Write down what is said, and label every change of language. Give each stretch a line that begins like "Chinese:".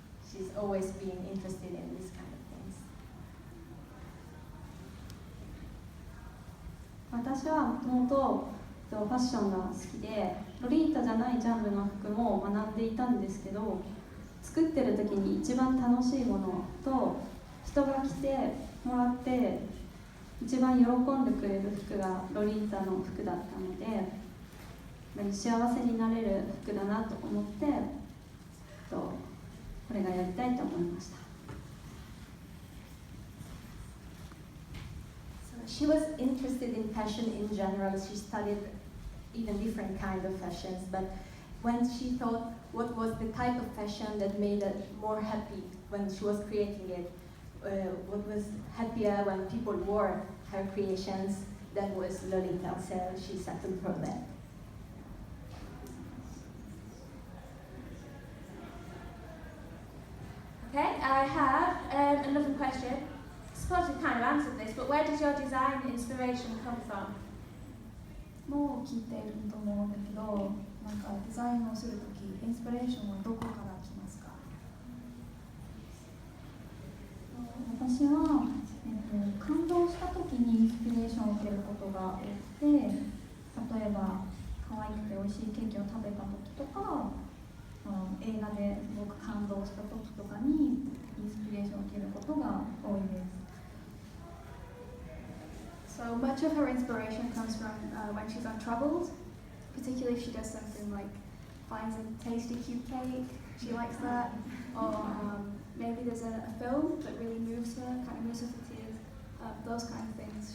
English: She's always been interested in this kind of things.
Japanese: 私はもともとファッションが好きで、ロリータじゃないジャンルの服も学んでいたんですけど、作ってる時に一番楽しいものと人が着てもらって一番喜んでくれる服がロリータの服だったので、幸せになれる服だなと思って、これがやりたいと思いました。
English: So she was interested in fashion in general. She studied even different kind of fashions, but when she thought what was the type of fashion that made her more happy when she was creating it, what was happier when people wore her creations, that was Lolita, so she settled for that. Okay, I have another question. I suppose you kind of answered this, but where does your design inspiration come from?
Japanese: もう聞いていると思うんだけど、なんかデザインをするとき、インスピレーションはどこから来ますか？私は、感動したときにインスピレーションを受けることが多くて、例えば可愛くて美味しいケーキを食べたときとか、映画ですごく感動したときとかにインスピレーションを受けることが多いです。
English: So much of her inspiration comes from when she's untroubled, particularly if she does something like finds a tasty cute cake, she likes that, or maybe there's a film that really moves her, kind of moves her to tears, those kind of things.